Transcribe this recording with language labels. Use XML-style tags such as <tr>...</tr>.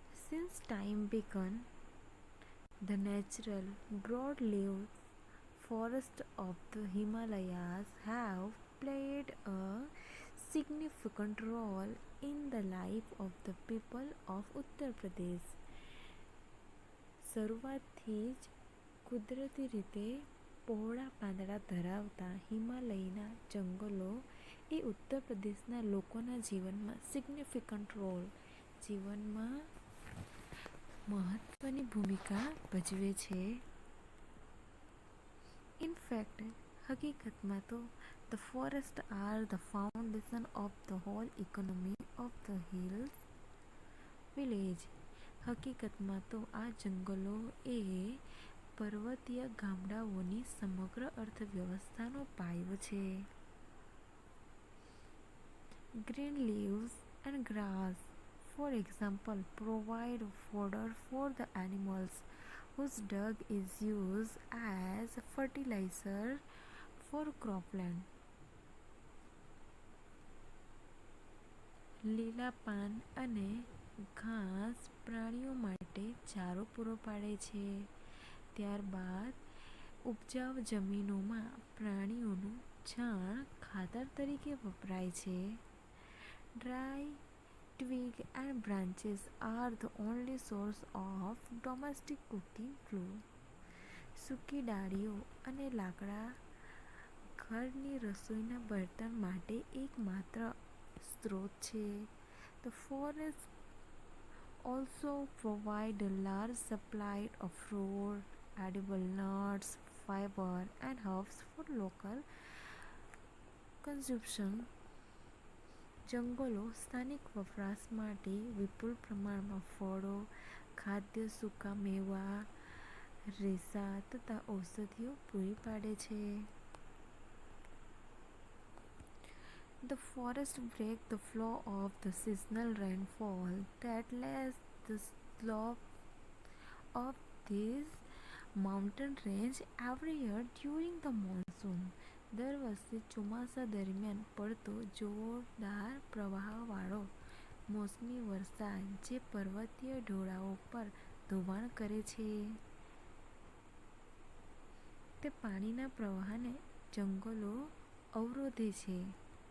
<en>Since time began, the natural broad-leaved forests of the Himalayas have played a significant role in the life of the people of Uttar Pradesh.</en> <gu>શરૂઆતથી જ કુદરતી રીતે પહોળા પાંદડા ધરાવતા હિમાલયના જંગલો એ ઉત્તર પ્રદેશના લોકોના જીવનમાં</gu> <en>significant role</en> <gu>જીવનમાં મહત્વની ભૂમિકા ભજવે છે.</gu> <en>in fact</en> <gu>હકીકતમાં તો</gu> <en>The forest are the foundation of the whole economy of the hills village.</en> <gu>હકીકતમાં તો આ જંગલો એ પર્વતીય ગામડાઓની સમગ્ર અર્થવ્યવસ્થાનો પાયો છે.</gu> <en>Green leaves and grass, for example, provide fodder for the animals, whose dung is used as fertilizer for cropland.</en> <gu>લીલા પાન અને ઘાસ પ્રાણીઓ માટે ચારો પૂરો પાડે છે. ત્યારબાદ ઉપજાઉ જમીનોમાં પ્રાણીઓનું છાણ ખાતર તરીકે વપરાય છે.</gu> <en>Dry twigs and branches are the only source of domestic cooking fuel.</en> <gu>સૂકી ડાળીઓ અને લાકડા ઘરની રસોઈના બળતણ માટે એકમાત્ર સ્ત્રોત છે.</gu> <en>The forest also provide a large supply of fruit, edible nuts, fiber and herbs for local consumption.</en> <gu>જંગલો સ્થાનિક વપરાશ માટે વિપુલ પ્રમાણમાં ફળો, ખાદ્ય સૂકા મેવા, રેસા તથા ઔષધિઓ પૂરી પાડે છે.</gu> <en>The forest break the flow of the seasonal rainfall that lays the slope of this mountain range every year during the monsoon.</en> <gu>દર વર્ષે ચોમાસા દરમિયાન પડતો જોરદાર પ્રવાહવાળો મોસમી વરસાદ જે પર્વતીય ઢોળાવો પર ધોવાણ કરે છે તે પાણીના પ્રવાહને જંગલો અવરોધે છે.</gu>